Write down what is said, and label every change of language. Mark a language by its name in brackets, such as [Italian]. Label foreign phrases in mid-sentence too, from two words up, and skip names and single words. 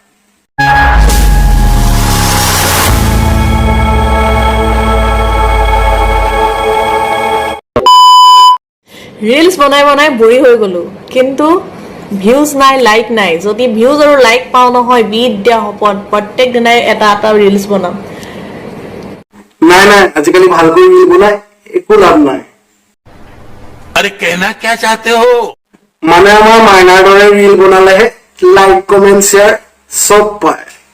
[Assamese] ৰিলছ বনাই বনাই বুঢ়ী হৈ গলো, কিন্তু ভিউজ নাই, লাইক নাই। যদি ভিউজ আৰু লাইক পাওঁ নহয়, বিট দিয়া শপত প্ৰত্যেক দিনাই এটা এটা ৰিলছ বনাম। নাই নাই, আজিকালি ভালকৈ ৰিল বনাই একো লাভ নাই। [Hindi] अरे कहना क्या चाहते हो? [Assamese] মানে আমাৰ মাইনাৰ দৰে ৰিল বনালেহে [English] like comment share [Assamese] চব পায়।